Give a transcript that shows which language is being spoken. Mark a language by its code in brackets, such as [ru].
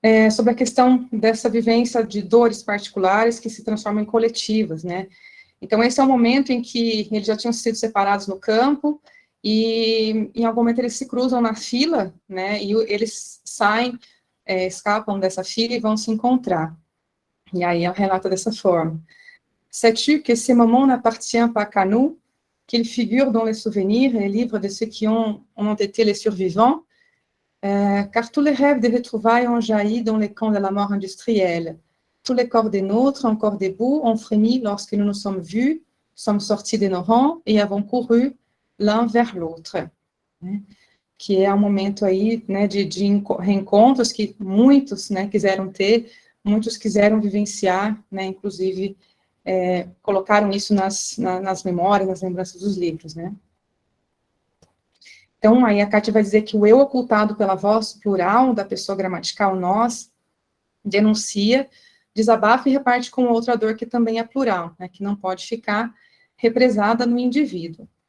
[pt] Sobre a questão dessa vivência de dores particulares que se transformam em coletivas, né. Então, esse é o momento em que eles já tinham sido separados no campo, e em algum momento eles se cruzam na fila, né, e eles saem, escapam dessa fila e vão se encontrar. E aí ela relata dessa forma: [fr] sais-tu que ces moments n'appartiennent pas qu'à nous, qu'ils figurent dans les souvenirs et livres de ceux qui ont été les survivants, car tous les rêves de retrouvailles ont jailli dans les camps de la mort industrielle. Tous les corps des nôtres, encore debout, ont frémi lorsque nous nous sommes vus, sommes sortis de nos rangs et avons couru l'un vers l'autre. [pt] que é um momento aí, né, de reencontros que muitos, né, quiseram ter, muitos quiseram vivenciar, né, inclusive colocaram isso nas memórias, nas lembranças dos livros, né. Então, aí a Kátia vai dizer que o eu ocultado pela voz plural da pessoa gramatical nós denuncia, desabafa e reparte com outra dor que também é plural, né, que não pode ficar represada no indivíduo.